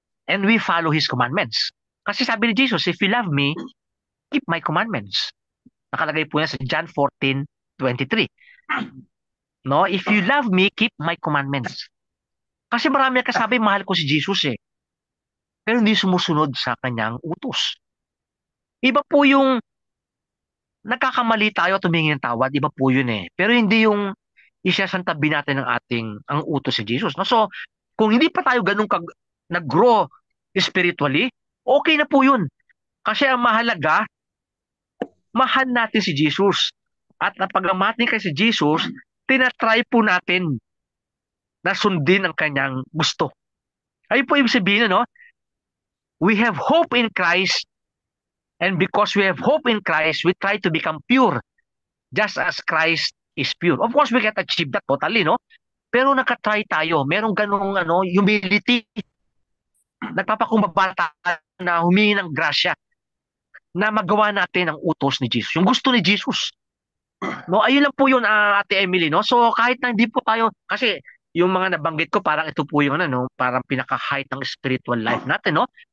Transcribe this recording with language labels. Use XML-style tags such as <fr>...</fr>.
<en>And we follow His commandments.</en> <tl>Kasi sabi ni Jesus,</tl> <en>if you love me, keep my commandments.</en> <tl>Nakalagay po yan sa</tl> <en>John 14:23. No, if you love me, keep my commandments.</en> <tl>Kasi marami kasabi, mahal ko si Jesus eh. Pero hindi sumusunod sa kanyang utos. Iba po yung nagkakamali tayo at humingi ng tawad, iba po yun eh. Pero hindi yung isasantabi natin ang utos si Jesus. No? So, kung hindi pa tayo ganun nag-grow spiritually, okay na po yun. Kasi ang mahalaga, mahal natin si Jesus. At napagamatin kay si Jesus, tinatry po natin na sundin ang kanyang gusto. Ayun po ibig sabihin, no?</tl> <en>We have hope in Christ, and because we have hope in Christ, we try to become pure, just as Christ is pure. Of course, we can't achieve that totally, no?</en> <tl>Pero nakatry tayo. Merong ganung humility. Nagpapakumbaba tayo na humingi ng grasya na magawa natin ang utos ni Jesus. Yung gusto ni Jesus. No, ayun lang po yun, Ate Emily, no? So, kahit na hindi po tayo, kasi yung mga nabanggit ko, parang ito po yung parang pinaka-height ng spiritual life natin, no?</tl>